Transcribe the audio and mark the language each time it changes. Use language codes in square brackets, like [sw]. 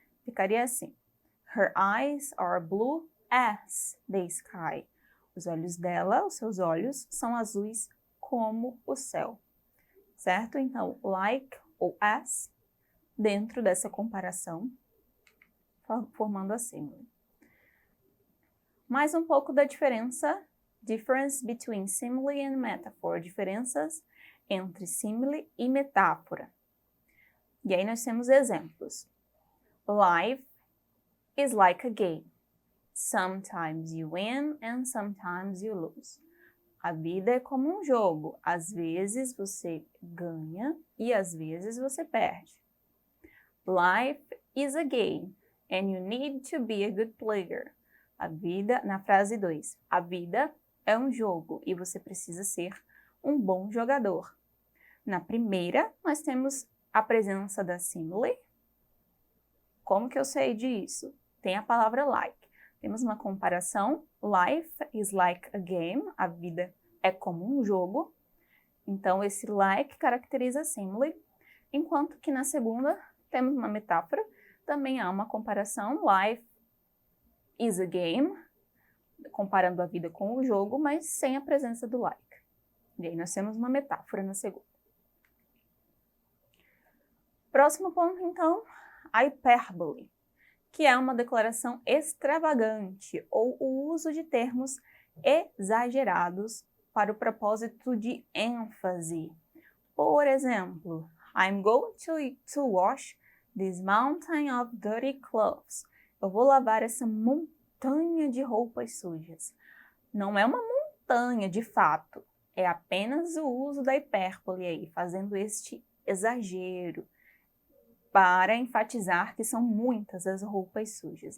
[pt] Ficaria assim: [en] her eyes are blue as the sky. [pt] Os olhos dela, os seus olhos, são azuis como o céu. Certo? Então, like ou as, dentro dessa comparação, formando a simile. Mais um pouco da diferença, difference between simile and metaphor, diferenças entre simile e metáfora. E aí nós temos exemplos. [en] Life is like a game. Sometimes you win and sometimes you lose. [pt] A vida é como um jogo. Às vezes você ganha e às vezes você perde. [en] Life is a game and you need to be a good player. [pt] A vida, na frase 2, a vida é um jogo e você precisa ser um bom jogador. Na primeira, nós temos a presença da simile. Como que eu sei disso? Tem a palavra like. Temos uma comparação. [en] Life is like a game. [pt] A vida é como um jogo. Então, esse like caracteriza a simile. Enquanto que na segunda, temos uma metáfora. Também há uma comparação. [en] Life is a game. [pt] Comparando a vida com o jogo, mas sem a presença do like. E aí nós temos uma metáfora na segunda. Próximo ponto, então, a hipérbole, que é uma declaração extravagante ou o uso de termos exagerados para o propósito de ênfase. Por exemplo, [en] I'm going to wash this mountain of dirty clothes. [pt] Eu vou lavar essa montanha de roupas sujas. Não é uma montanha de fato, é apenas o uso da hipérbole aí, fazendo este exagero, para enfatizar que são muitas as roupas sujas.